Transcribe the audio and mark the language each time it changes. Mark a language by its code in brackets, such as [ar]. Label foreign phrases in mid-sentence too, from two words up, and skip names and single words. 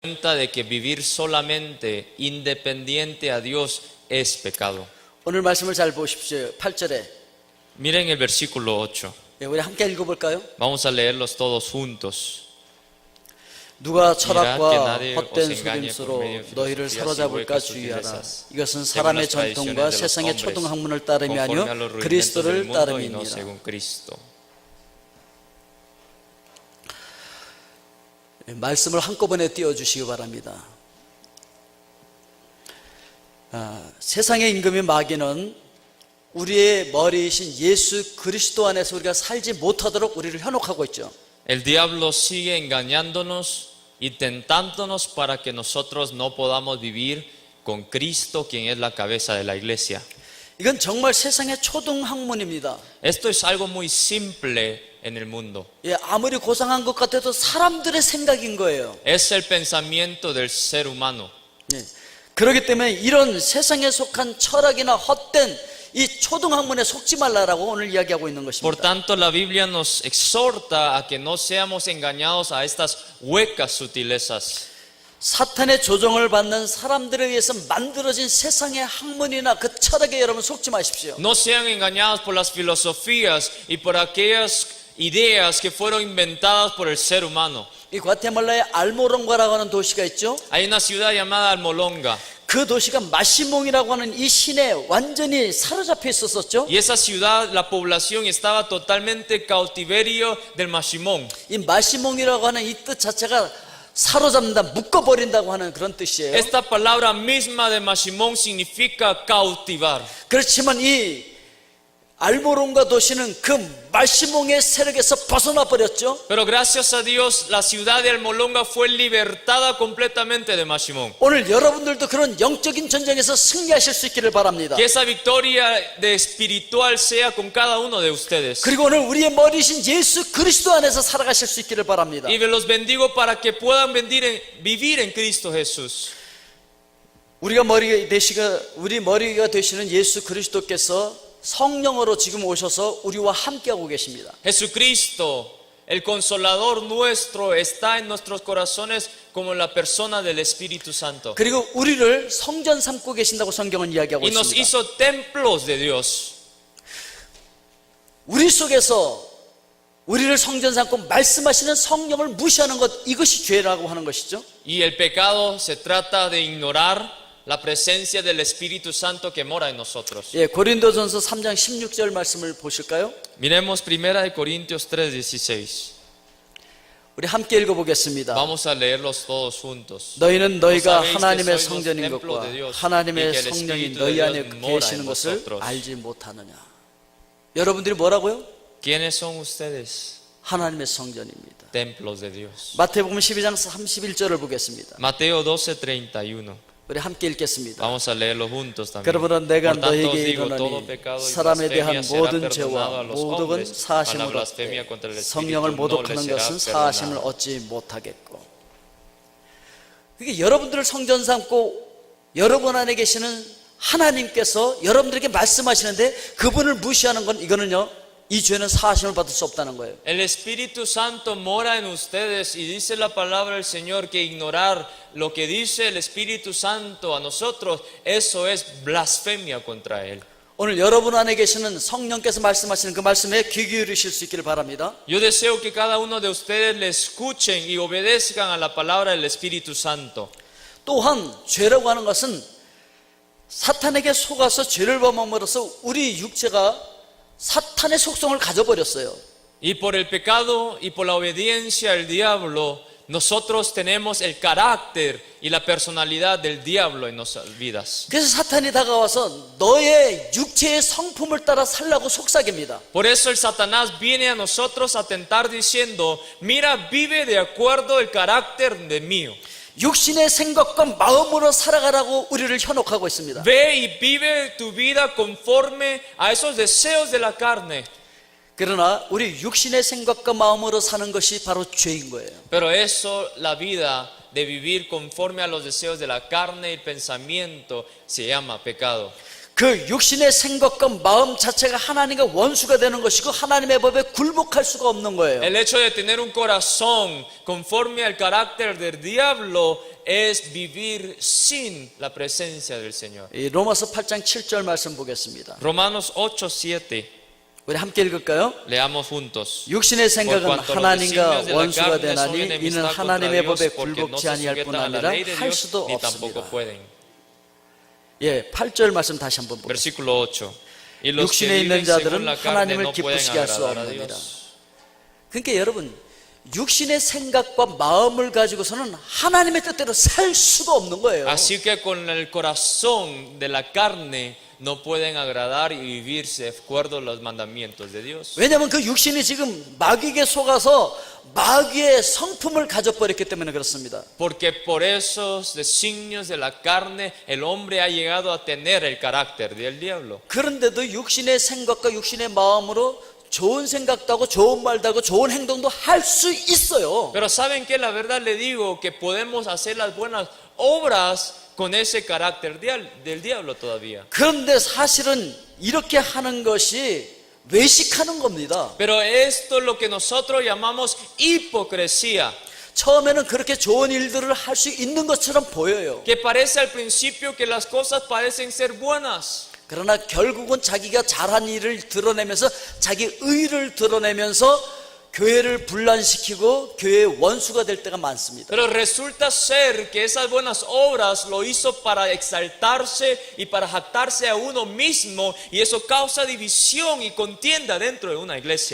[es] cuenta de que vivir solamente independiente a Dios es pecado. [ko] 오늘 말씀을 잘 보십시오. 8절에 [es] Miren el versículo 8. [ko] 우리 함께 읽어볼까요? [es] Vamos a leerlos todos juntos. [ko] 누가 철학과 [es] Mirad que nadie [ko] 헛된 [es] os engañe [ko] 속임수로 [es] por medio de [ko] 너희를 [es] filosofías y [ko] 사로잡을까 [es] huecas [ko] 주의하라. [es] sutilezas, [ko] 이것은 [es] según [ko] 사람의 [es] las tradiciones [ko] 전통과 [es] de los [ko] 세상의 [es] hombres, [ko] 초등학문을 따름이 [es] conforme a [ko] 아니요 [es] los rudimentos del [ko] 그리스도를 [es] mundo y no [ko] 따름이니라. [es] según Cristo. [ko] 말씀을 한꺼번에 띄워주시기 바랍니다. 세상의 임금인 마귀는 우리의 머리이신 예수 그리스도 안에서 우리가 살지 못하도록 우리를 현혹하고 있죠. [es] El diablo sigue engañándonos y tentándonos para que nosotros no podamos vivir con Cristo, quien es la cabeza de la iglesia. [ko] 이건 정말 세상의 초등학문입니다. [es] Esto es algo muy simple en el mundo. [ko] 아무리 고상한 것 같아도 사람들의 생각인 거예요. [es] Es el pensamiento del ser humano. [ko] 그렇기 때문에 이런 세상에 속한 철학이나 헛된 이 초등학문에 속지 말라라고 오늘 이야기하고 있는 [es] Por [ko] 것입니다. [es] tanto, la Biblia nos exhorta a que no seamos engañados a estas huecas sutilezas. [ko] 사탄의 조종을 받는 사람들에 의해서 만들어진 세상의 학문이나 그 철학에 여러분 속지 마십시오. [es] No sean engañados por las filosofías y por aquellas ideas que fueron inventadas por el ser humano. [ko] 이 과테말라의 알모롱가라고 하는 도시가 있죠. [es] Hay una ciudad llamada Almolonga. [ko] 그 도시가 마시몽이라고 하는 이 신에 완전히 사로잡혀 있었었죠. [es] Y esa ciudad, la población estaba totalmente cautiverio del Mashimón. [ko] 이 마시몽이라고 하는 이 뜻 자체가 사로잡는다, 묶어버린다고 하는 그런 뜻이에요. [es] Esta palabra misma de Mashimón significa cautivar. [ko] 그렇지만 이 알모롱가 도시는 그 마시몽의 세력에서 벗어나 버렸죠. [es] Pero gracias a Dios, la ciudad de Almolonga fue libertada completamente de Mashimón. [ko] 오늘 여러분들도 그런 영적인 전쟁에서 승리하실 수 있기를 바랍니다. [es] Que esa victoria de espiritual sea con cada uno de ustedes. [ko] 그리고 오늘 우리의 머리이신 예수 그리스도 안에서 살아가실 수 있기를 바랍니다. [es] Y los bendigo para que puedan vivir en Cristo Jesús. [ko] 우리 머리가 되시는 예수 그리스도께서 성령으로 지금 오셔서 우리와 함께하고 계십니다. [es] Jesucristo, el consolador nuestro, está en nuestros corazones como la persona del Espíritu Santo. [ko] 그리고 우리를 성전 삼고 계신다고 성경은 이야기하고 [es] Y nos [ko] 있습니다. [es] hizo templos de Dios. [ko] 우리 속에서 우리를 성전 삼고 말씀하시는 성령을 무시하는 것, 이것이 죄라고 하는 것이죠. [es] Y el pecado se trata de ignorar la presencia del Espíritu Santo que mora en nosotros. [ko] 고린도전서 3장 16절 말씀을 보실까요? [es] Miremos 1 Corintios 3:16. [ko] 우리 함께 읽어보겠습니다. [es] Vamos a leerlos todos juntos. [ko] 너희는 너희가 [es] No sabéis [ko] 하나님의 [es] que sois los [ko] 성전인 [es] templos [ko] 것과 [es] de Dios, [ko] 하나님의 [es] y que el [ko] 성령이 [es] Espíritu [ko] 너희 [es] de [ko] 안에 [es] Dios mora [ko] 계시는 [es] en [ko] 것을 [es] vosotros. [ko] 알지 못하느냐. 여러분들이 뭐라고요? [es] ¿Quiénes son ustedes? [ko] 하나님의 성전입니다. [es] Templos de Dios. [ko] 마태복음 12장 31절을 보겠습니다. [es] Mateo 12:31. [ko] 우리 함께 읽겠습니다. [es] Vamos a leerlo juntos también. [ko] 그러므로 내가 [es] Por tanto os [ko] 너희에게 [es] digo, todo [ko] 이르노니 [es] pecado y [ko] 사람에 대한 [es] blasfemia será [ko] 모든 [es] perdonado a [ko] 죄와 [es] los [ko] 모독은 [es] hombres, mas la [ko] 사하심을 [es] blasfemia [ko] 얻되 [es] contra el Espíritu [ko] 성령을 [es] no [ko] 모독하는 [es] les [ko] 것은 [es] será [ko] 사하심을 [es] perdonado. [ko] 얻지 못하겠고. 그게 여러분들을 성전 삼고 여러분 안에 계시는 하나님께서 여러분들에게 말씀하시는데 그분을 무시하는 건 이거는요, 이 죄는 사하심을 받을 수 없다는 거예요. [es] El Espíritu Santo mora en ustedes y dice la palabra del Señor que ignorar lo que dice el Espíritu Santo a nosotros, eso es blasfemia contra Él. [ko] 오늘 여러분 안에 계시는 성령께서 말씀하시는 그 말씀에 귀 기울이실 수 있기를 바랍니다. [es] Yo deseo que cada uno de ustedes le escuchen y obedezcan a la palabra del Espíritu Santo. [ko] 또한 죄라고 하는 것은 사탄에게 속아서 죄를 범함으로써 우리 육체가 사탄의 속성을 가져버렸어요. [es] Y por el pecado y por la obediencia al diablo, nosotros tenemos el carácter y la personalidad del diablo en nuestras vidas. [ko] 그래서 사탄이 다가와서 너의 육체의 성품을 따라 살라고 속삭입니다. [es] Por eso el Satanás viene a nosotros a tentar diciendo, mira, vive de acuerdo el carácter de mío. [ko] 육신의 생각과 마음으로 살아가라고 우리를 현혹하고 있습니다. [es] Ve y vive tu vida conforme a esos deseos de la carne. [ko] 그러나 우리 육신의 생각과 마음으로 사는 것이 바로 죄인 거예요. [es] Pero eso, la vida de vivir conforme a los deseos de la carne y pensamiento, se llama pecado. [ko] 그 육신의 생각과 마음 자체가 하나님과 원수가 되는 것이고 하나님의 법에 굴복할 수가 없는 거예요. [es] El hecho de tener un corazón conforme al carácter del diablo es vivir sin la presencia del Señor. [ko] 이 로마서 8장 7절 말씀 보겠습니다. [es] Romanos 8:7. [ko] 우리 함께 읽을까요? [es] Leamos juntos. [ko] 육신의 [es] Por [ko] 생각은 [es] cuanto los [ko] 하나님과 [es] designios de la [ko] 원수가 [es] carne son [ko] 되나니 이는 [es] enemistad contra [ko] 하나님의 [es] Dios, [ko] 법에 [es] porque no [ko] 굴복지 [es] se [ko] 아니할 뿐 [es] sujetan a la [ko] 아니라 [es] ley de [ko] 할 [es] Dios [ko] 수도 [es] ni tampoco [ko] 없습니다. [es] pueden. [ko] 예, 8절 말씀 다시 한번 보겠습니다. [es] Versículo 8. Y los que [ko] 육신에 있는 [es] viven según [ko] 자들은 [es] la carne [ko] 하나님을 [es] no pueden [ko] 기쁘시게 할 수 [es] agradar a [ko] 없느니라. [es] Dios. [ko] 그러니까 여러분, 육신의 생각과 마음을 가지고서는 하나님의 뜻대로 살 수가 없는 거예요. [es] Así que con el corazón de la carne no pueden agradar y vivirse de acuerdo a los mandamientos de Dios. [ko] 왜냐하면 그 육신이 지금 마귀에게 속아서 마귀의 성품을 가져버렸기 때문에 그렇습니다. [es] Porque por esos designios de la carne el hombre ha llegado a tener el carácter del diablo. [ko] 그런데도 육신의 생각과 육신의 마음으로 좋은 생각도 하고 좋은 말도 하고 좋은 행동도 할 수 있어요. [es] Pero saben que la verdad le digo que podemos hacer las buenas obras con ese carácter del diablo todavía. [ko] 그런데 사실은 이렇게 하는 것이 외식하는 겁니다. [es] Pero esto es lo que nosotros llamamos hipocresía. [ko] 처음에는 그렇게 좋은 일들을 할 수 있는 것처럼 보여요. [es] Que parece al principio que las cosas parecen ser buenas. [ko] 그러나 결국은 자기가 잘한 일을 드러내면서 자기 의를 드러내면서 교회를 분란시키고 교회의 원수가 될 때가 많습니다. [es] Pero resulta ser que esas buenas obras lo hizo para exaltarse y para jactarse a uno mismo, y eso causa división y contienda dentro de una iglesia.